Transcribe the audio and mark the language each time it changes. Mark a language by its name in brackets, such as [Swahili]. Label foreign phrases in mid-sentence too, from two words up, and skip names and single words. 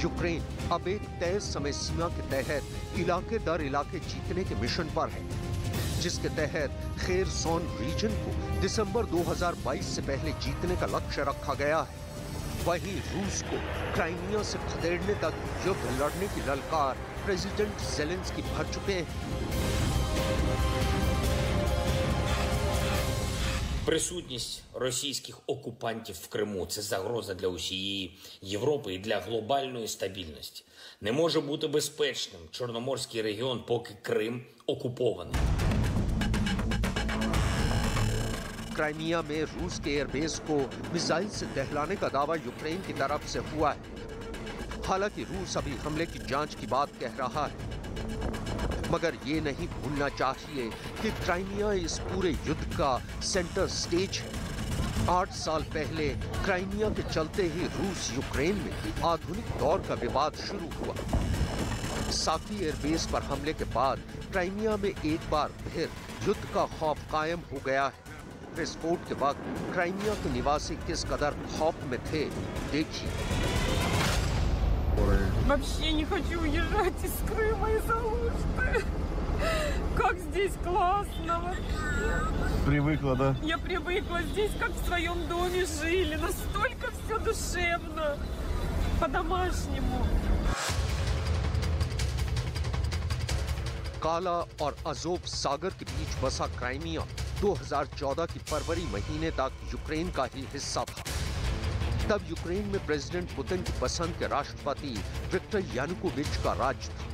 [Hindi] यूक्रेन अब एक तय समय सीमा के तहत इलाके दर इलाके जीतने के मिशन पर है, जिसके तहत खेरसोन रीजन को दिसंबर 2022 से पहले जीतने का लक्ष्य रखा गया है। वहीं रूस को क्राइमिया से खदेड़ने तक युद्ध लड़ने की ललकार प्रेसिडेंट ज़ेलेंस्की भर चुके हैं। [Ukrainian] Присутність російських окупантів в Криму – це загроза для усієї Європи і для глобальної стабільності. Не може бути безпечним Чорноморський регіон, поки Крим окупований. [Hindi] क्राइमिया में रूस के एयरबेस को मिसाइल से दहलाने का दावा यूक्रेन की तरफ से हुआ है। हालांकि रूस अभी हमले की जांच की बात कह रहा है, मगर ये नहीं भूलना चाहिए कि क्राइमिया इस पूरे युद्ध का [English] center stage [Hindi] है। 8 साल पहले क्राइमिया के चलते ही रूस यूक्रेन में आधुनिक दौर का विवाद शुरू हुआ। साकी एयरबेस पर हमले के बाद क्राइमिया में एक बार फिर युद्ध का खौफ कायम हो गया है। विस्फोट के वक्त क्राइमिया के निवासी किस कदर खौफ में थे, देखिए। [Russian] Вообще не хочу уезжать из Крыма из Алушты. Как здесь классно вообще. Привыкла, да? Я привыкла здесь, как в своем доме жили. Настолько все душевно, по-домашнему. [Hindi] काला और अज़ोव सागर के बीच बसा क्राइमिया 2014 की फरवरी महीने तक यूक्रेन का ही हिस्सा था। तब यूक्रेन में प्रेसिडेंट पुतिन की पसंद के राष्ट्रपति विक्टर यानुकोविच का राज था।